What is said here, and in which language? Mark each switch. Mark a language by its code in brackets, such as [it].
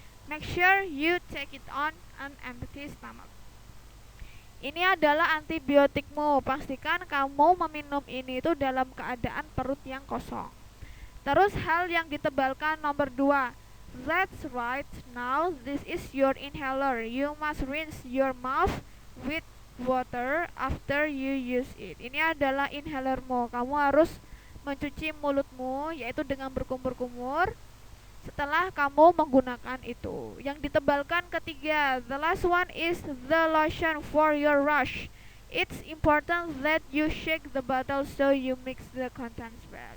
[en] Make sure you take it on an empty stomach. [id] Ini adalah antibiotikmu. Pastikan kamu meminum ini itu dalam keadaan perut yang kosong. Terus hal yang ditebalkan nomor 2. [en] That's right. Now this is your inhaler. You must rinse your mouth with water after you use it. [id] Ini adalah inhalermu. Kamu harus mencuci mulutmu yaitu dengan berkumur-kumur setelah kamu menggunakan itu. Yang ditebalkan ketiga, [en] the last one is the lotion for your rash. It's important that you shake the bottle so you mix the contents well.